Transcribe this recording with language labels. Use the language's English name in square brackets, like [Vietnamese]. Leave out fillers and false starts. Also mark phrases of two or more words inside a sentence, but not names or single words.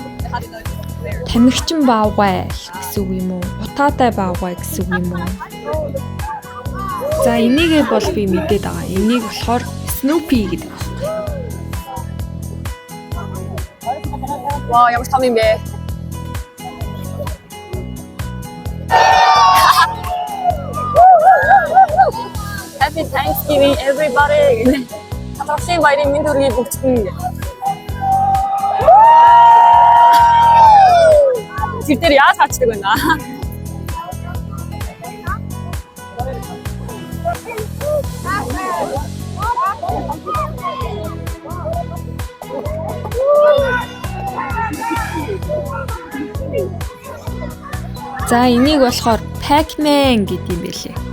[Mongolian] Тамхичин баавгай гэсэн үг юм уу? Утаатай баавгай гэсэн үг юм уу? За энийг бол би мэдээд байгаа. Энийг болохоор Snoopy гэдэг байна. Вау, ямар том юм бэ? [English] Happy Thanksgiving everybody. [Mongolian] Тавшин баярын мэнд хүргэе бүгдэн. Тэр дээр яаж хачдаг байна? За энийг болохоор Pac-Man гэдэг юм байлээ.